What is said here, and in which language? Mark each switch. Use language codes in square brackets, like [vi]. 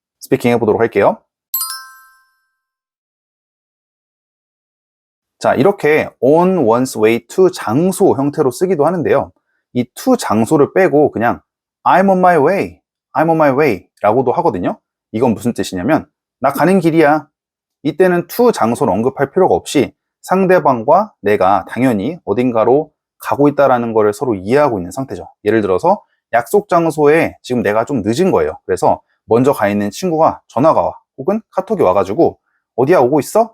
[ko] 스피킹 해보도록 할게요. 자, 이렇게 [en] on one's way to [ko] 장소 형태로 쓰기도 하는데요. 이 to 장소를 빼고 그냥 [en] I'm on my way, I'm on my way [ko] 라고도 하거든요. 이건 무슨 뜻이냐면 나 가는 길이야. 이때는 to 장소를 언급할 필요가 없이 상대방과 내가 당연히 어딘가로 가고 있다는 것을 서로 이해하고 있는 상태죠. 예를 들어서 약속 장소에 지금 내가 좀 늦은 거예요. 그래서 먼저 가 있는 친구가 전화가 와 혹은 카톡이 와가지고 어디야 오고 있어?